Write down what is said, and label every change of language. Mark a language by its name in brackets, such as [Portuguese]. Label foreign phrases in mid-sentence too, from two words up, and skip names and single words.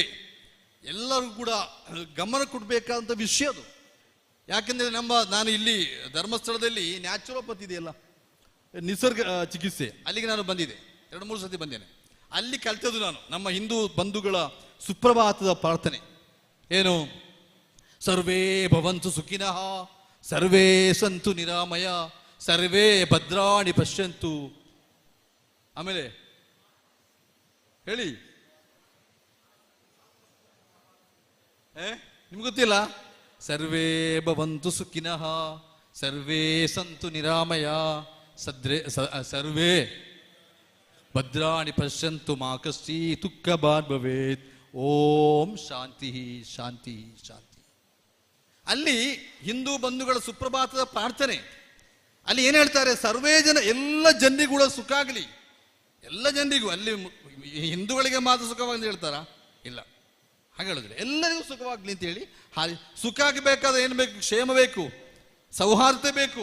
[Kannada] ಎಲ್ಲರೂ ಕೂಡ ಗಮನ ಕೊಡಬೇಕಾದಂಥ ವಿಷಯ ಅದು. ಯಾಕೆಂದರೆ ನಾನು ಇಲ್ಲಿ ಧರ್ಮಸ್ಥಳದಲ್ಲಿ ನ್ಯಾಚುರೋಪತಿ ಇದೆಯಲ್ಲ, ನಿಸರ್ಗ ಚಿಕಿತ್ಸೆ, ಅಲ್ಲಿಗೆ ನಾನು ಬಂದಿದ್ದೆ, 2-3 ಸತಿ ಬಂದೇನೆ. ಅಲ್ಲಿ ಕಲಿತದ್ದು ನಾನು ನಮ್ಮ ಹಿಂದೂ ಬಂಧುಗಳ ಸುಪ್ರಭಾತದ ಪ್ರಾರ್ಥನೆ ಏನು, [Sanskrit] ಸರ್ವೇ ಭವಂತು ಸುಖಿನಃ ಸರ್ವೇ ಸಂತು ನಿರಾಮಯ ಸರ್ವೇ ಭದ್ರಾಣಿ ಪಶ್ಯಂತು. [Kannada] ಆಮೇಲೆ ಹೇಳಿ, ನಿಮ್ಗೆ ಗೊತ್ತಿಲ್ಲ? [Sanskrit] ಸರ್ವೇ ಭವಂತು ಸುಖಿನಃ ಸರ್ವೇ ಸಂತು ನಿರಾಮಯ ಸರ್ವೇ ಭದ್ರಾಣಿ ಪಶ್ಯಂತು ಮಾ ಕಶ್ಚಿತ್ ದುಃಖಭಾಗ್ ಭವೇತ್. ಓಂ ಶಾಂತಿ ಶಾಂತಿ ಶಾಂತಿ. [Kannada] ಅಲ್ಲಿ ಹಿಂದೂ ಬಂಧುಗಳ ಸುಪ್ರಭಾತದ ಪ್ರಾರ್ಥನೆ, ಅಲ್ಲಿ ಏನ್ ಹೇಳ್ತಾರೆ? [Sanskrit] ಸರ್ವೇ ಜನ, [Kannada] ಎಲ್ಲ ಜನರಿಗೂ ಕೂಡ ಸುಖ ಆಗಲಿ, ಎಲ್ಲ ಜನರಿಗೂ. ಅಲ್ಲಿ ಹಿಂದೂಗಳಿಗೆ ಮಾತ್ರ ಸುಖವಾಗಿ ಹೇಳ್ತಾರಾ? ಇಲ್ಲ, ಹಾಗೆ ಹೇಳಿದ್ರೆ ಎಲ್ಲರಿಗೂ ಸುಖವಾಗ್ಲಿ ಅಂತ ಹೇಳಿ. ಸುಖ ಆಗಬೇಕಾದ್ರೆ ಏನು ಬೇಕು? ಕ್ಷೇಮ ಬೇಕು, ಸೌಹಾರ್ದತೆ ಬೇಕು.